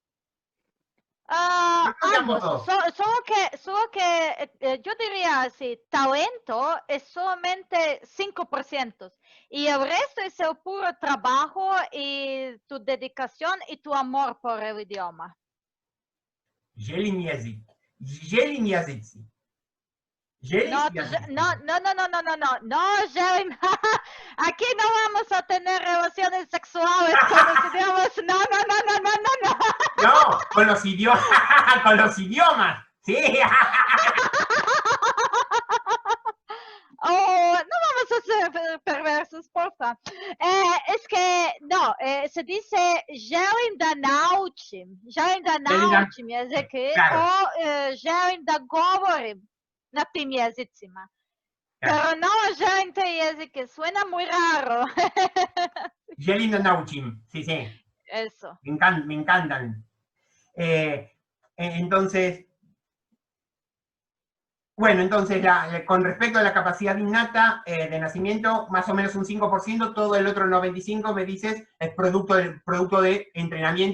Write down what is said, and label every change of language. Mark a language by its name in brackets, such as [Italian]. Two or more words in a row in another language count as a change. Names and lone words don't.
[Spanish] Ambos, solo que yo diría así, talento es solamente 5% y el resto es el puro trabajo y tu dedicación y tu amor por el idioma. [Serbian] Želim jezik. Želim jezici. No, želim, [Spanish] aquí no vamos a tener relaciones sexuales con los idiomas, no. No, con los idiomas, con los idiomas, sí. Oh, no vamos a ser perversos, porfa. Es que, no, se dice [Serbian] želim da naučim jezike [Spanish] o [Serbian] želim da govorim na tim jezicima. [Spanish] Pero no [Serbian] želim te jezike, [Spanish] suena muy raro. [Serbian] Želim da naučim, [Spanish] sí. Eso. Me encantan. Entonces, bueno, entonces, con respecto a la capacidad innata de nacimiento, más o menos un 5%, todo el otro 95%, me dices, es producto de entrenamiento.